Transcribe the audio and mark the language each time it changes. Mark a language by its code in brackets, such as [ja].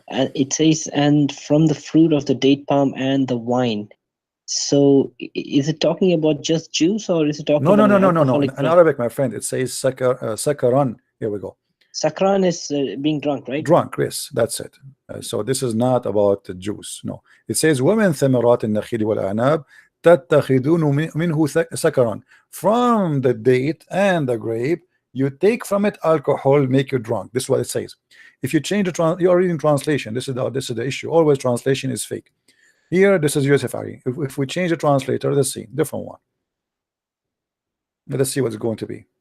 [en] And it says, and from the fruit of the date palm and the wine. So is it talking about just juice, or is it talking No. about an In alcoholic drink? Arabic, my friend, it says sakaran. Here we go. Sakran is being drunk, right? Drunk, yes, that's it. So this is not about the juice. No, it says [ar] وَمِن ثَمَرَاتِ النَّخِيلِ وَالْأَعْنَابِ تَتَّخِذُونَ مِنْهُ سَكَرًا. [en] From the date and the grape, you take from it alcohol, make you drunk. This is what it says. If you change the you are reading translation. This is the issue. Always translation is fake. Here, this is Yusuf Ali. If we change the translator, let's see, different one. Let's see what's going to be.